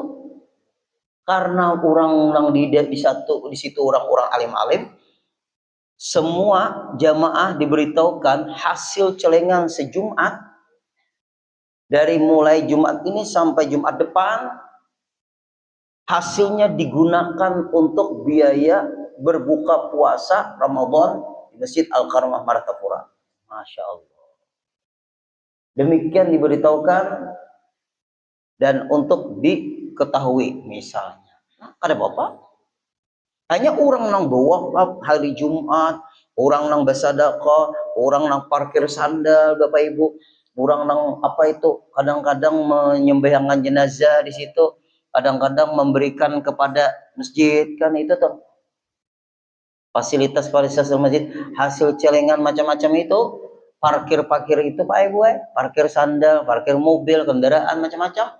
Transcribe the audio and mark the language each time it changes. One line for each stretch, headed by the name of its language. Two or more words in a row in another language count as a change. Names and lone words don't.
Indonesian: Karena orang di situ orang-orang alim-alim, semua jamaah diberitahukan hasil celengan sejumat, dari mulai Jumat ini sampai Jumat depan, hasilnya digunakan untuk biaya berbuka puasa Ramadan di Masjid Al-Karamah Martapura.
Arabic: ما شاء الله.
Indonesian: Demikian diberitahukan dan untuk diketahui misalnya. Nah, ada bapak? Hanya orang nang bawa hari Jumat, orang nang bersedekah, orang nang parkir sandal, Bapak Ibu, orang nang apa itu, kadang-kadang menyembelihkan jenazah di situ, kadang-kadang memberikan kepada masjid, kan itu tuh. Fasilitas masjid, hasil celengan macam-macam itu, parkir itu Pak Ibu, parkir sandal, parkir mobil, kendaraan macam-macam.